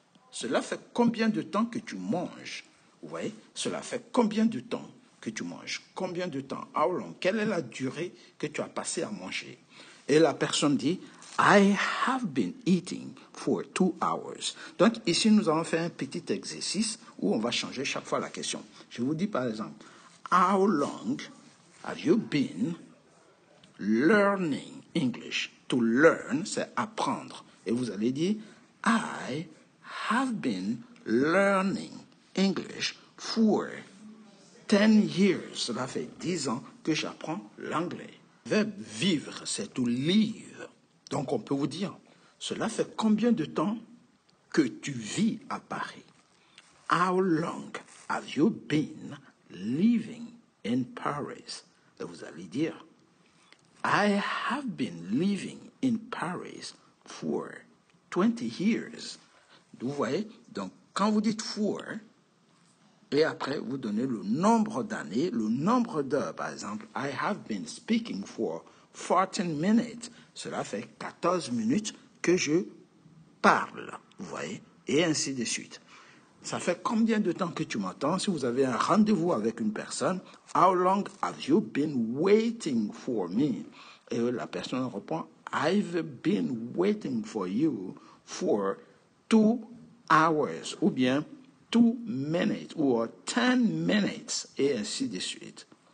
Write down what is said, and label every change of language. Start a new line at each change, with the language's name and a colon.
French: Cela fait combien de temps que tu manges? Vous voyez? Cela fait combien de temps que tu manges? Combien de temps?
English: How long?
French: Quelle est la durée que tu as passé à manger? Et la personne dit,
English: I have been eating for 2 hours.
French: Donc ici, nous allons faire un petit exercice où on va changer chaque fois la question. Je vous dis par exemple,
English: how long have you been learning English?
French: To learn, c'est apprendre. Et vous allez dire,
English: I have been learning English for 10 years.
French: Cela fait 10 ans que j'apprends l'anglais. Le verbe vivre, c'est to live. Donc on peut vous dire, cela fait combien de temps que tu vis à Paris?
English: How long have you been living in Paris?
French: Et vous allez dire,
English: I have been living in Paris for 20 years.
French: Vous voyez? Donc, quand vous dites for, et après, vous donnez le nombre d'années, le nombre d'heures. Par exemple,
English: I have been speaking for 14 minutes.
French: Cela fait 14 minutes que je parle. Vous voyez? Et ainsi de suite. Ça fait combien de temps que tu m'attends? Si vous avez un rendez-vous avec une personne,
English: how long have you been waiting for me?
French: Et la personne répond,
English: I've been waiting for you for 2 hours,
French: ou bien 2 minutes, ou 10 minutes, et ainsi de suite.